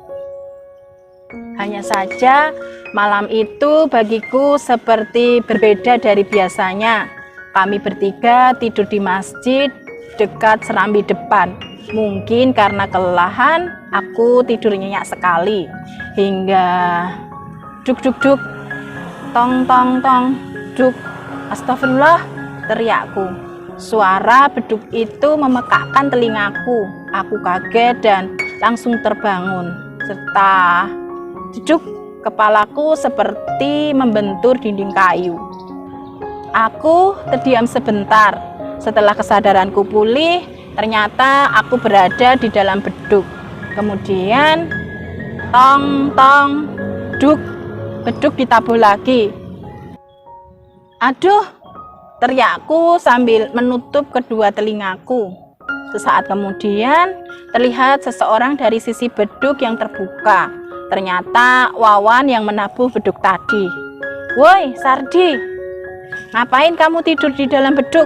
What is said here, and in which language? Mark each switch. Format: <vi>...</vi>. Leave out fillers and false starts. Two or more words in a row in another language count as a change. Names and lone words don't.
<id>Hanya saja malam itu bagiku seperti berbeda dari biasanya. Kami bertiga tidur di masjid dekat serambi depan. Mungkin karena kelelahan, aku tidur nyenyak sekali. Hingga duk duk duk, tong tong tong, duk. Astagfirullah, teriakku. Suara beduk itu memekakkan telingaku. Aku kaget dan langsung terbangun. Serta duduk, kepalaku seperti membentur dinding kayu. Aku terdiam sebentar. Setelah kesadaranku pulih, ternyata aku berada di dalam beduk. Kemudian, tong tong, duk, beduk ditabuh lagi. Aduh, teriakku sambil menutup kedua telingaku. Sesaat kemudian, terlihat seseorang dari sisi beduk yang terbuka. Ternyata Wawan yang menabuh beduk tadi. Woi, Sardi, ngapain kamu tidur di dalam beduk?</id>